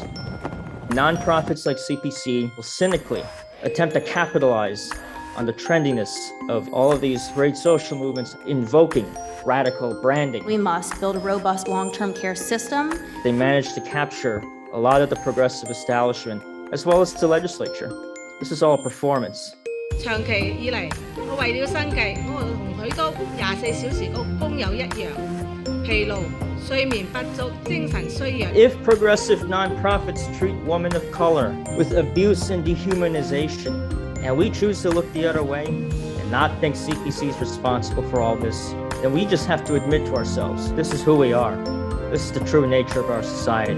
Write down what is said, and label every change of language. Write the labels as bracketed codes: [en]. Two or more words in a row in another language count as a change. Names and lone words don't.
[en] Nonprofits like CPC will cynically attempt to capitalize on the trendiness of all of these great social movements invoking radical branding. We must build a robust long-term care system. They managed to capture a lot of the progressive establishment as well as the legislature. This is all performance. [yue] 長期以嚟，我為了生計，我同許多24小時工友一樣，疲勞、睡眠不足、精神衰弱。 [en] If progressive nonprofits treat women of color with abuse and dehumanization, and we choose to look the other way and not think CPC is responsible for all this, then we just have to admit to ourselves, this is who we are. This is the true nature of our society.